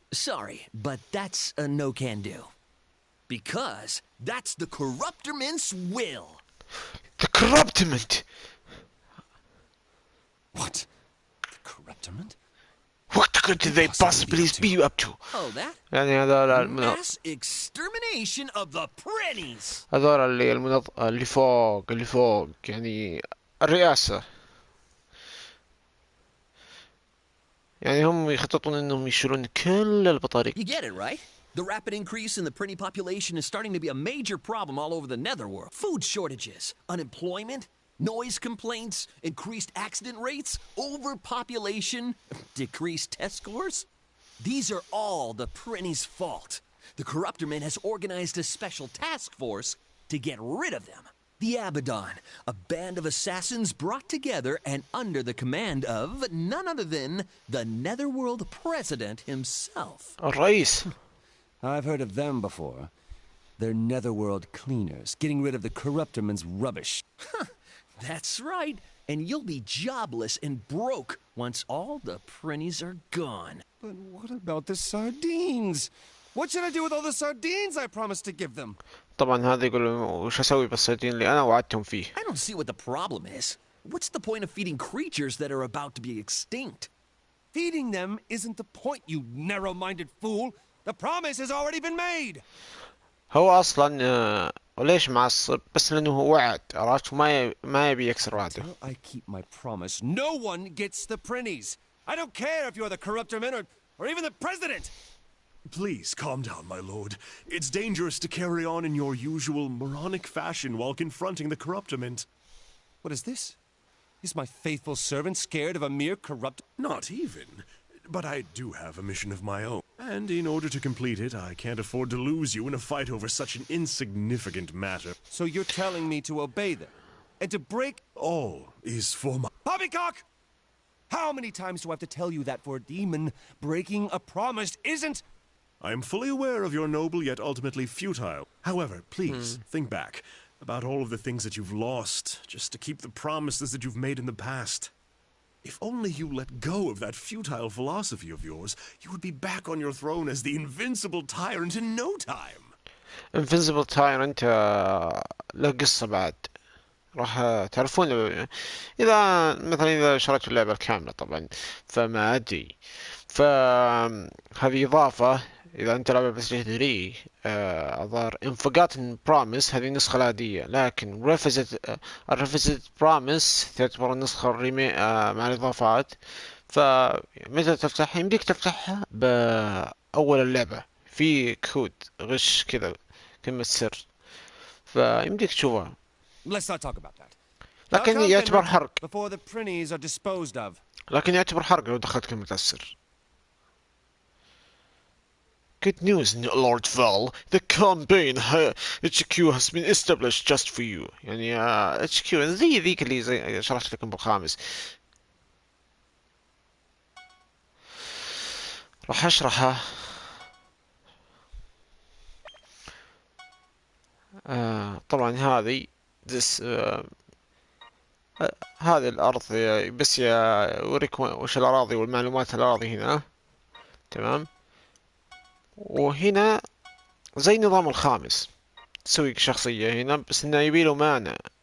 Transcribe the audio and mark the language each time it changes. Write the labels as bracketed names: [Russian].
[English] Sorry, but that's a no-can-do. Because that's the Corruptorment's will. The corruptment. What? The corruptment? What could they possibly be up to? Oh, that? [Arabic] يعني هذول [English] Mass extermination of the Prinnies. [Arabic] هذول اللي فوق يعني الرئاسة. يعني هم يخططون انهم يشيلون كل البطاريق. [English] You get it, right? The rapid increase in the Prinny population is starting to be a major problem all over the netherworld. Food shortages, unemployment, noise complaints, increased accident rates, overpopulation, decreased test scores. These are all the Prinny's fault. The Corruptorman has organized a special task force to get rid of them. The Abaddon, a band of assassins brought together and under the command of none other than the Netherworld President himself. [Arabic] الرئيس. [English] I've heard of them before. They're netherworld cleaners, getting rid of the Corruptorman's rubbish. That's right. And you'll be jobless and broke once all the Prinnies are gone. But what about the sardines? What should I do with all the sardines I promised to give them? [Arabic] طبعا هذا يقول وش اسوي بالصيدين اللي انا وعدتهم فيه. [English] I don't see what the problem is. What's the point of feeding creatures that are about to be extinct? Feeding them isn't the point, you narrow-minded fool. The promise has already been made. [Arabic] هو اصلا وليش معصب بس لانه هو وعد عرفت ما يبي يكسر وعده. [English] Until I keep my promise, no one gets the Prinnies. I don't care if you're the Corruptorman or even the President. Please calm down, my lord. It's dangerous to carry on in your usual moronic fashion while confronting the Corruptorment. What is this? Is my faithful servant scared of a mere corrupt... Not even. But I do have a mission of my own. And in order to complete it, I can't afford to lose you in a fight over such an insignificant matter. So you're telling me to obey them? And to break... All is for my... Poppycock! How many times do I have to tell you that for a demon, breaking a promise isn't... I am fully aware of your noble yet ultimately futile. However, please, think back about all of the things that you've lost just to keep the promises that you've made in the past. If only you let go of that futile philosophy of yours, you would be back on your throne as the invincible tyrant in no time. [Arabic] Invincible Tyrant له قصة بعد راح تعرفون إذا مثلا إذا شريت اللعبة الكاملة طبعا فما أدري فهذه إضافة إذا أنت لعبة بس 3 أظهر إن [English] forgotten promise [Arabic] هذه النسخة العادية لكن [English] revisited promise [Arabic] تعتبر النسخة الريمي مع الإضافات فمتى تفتحها يمديك تفتحها بأول اللعبة في كود غش كذا كلمة سر فيمديك تشوفها [English] Let's not talk about that. [Arabic] لكن [English] Now, [Arabic] يعتبر [English] Duncan, [Arabic] حرق [English] before the Prinnies are disposed of. [Arabic] لكن يعتبر حرق لو دخلت كلمة السر. [English] Good news, Lord Val. The campaign HQ has been established just for you. [Arabic] يعني HQ زي ذيك اللي زي شرحت لكم بالخامس. راح أشرحها. طبعا هذه هذه الأرض بس يوريك وش الأراضي والمعلومات الأراضي هنا تمام وهنا زي نظام الخامس تسوي شخصية هنا بس إنه يبيله معنى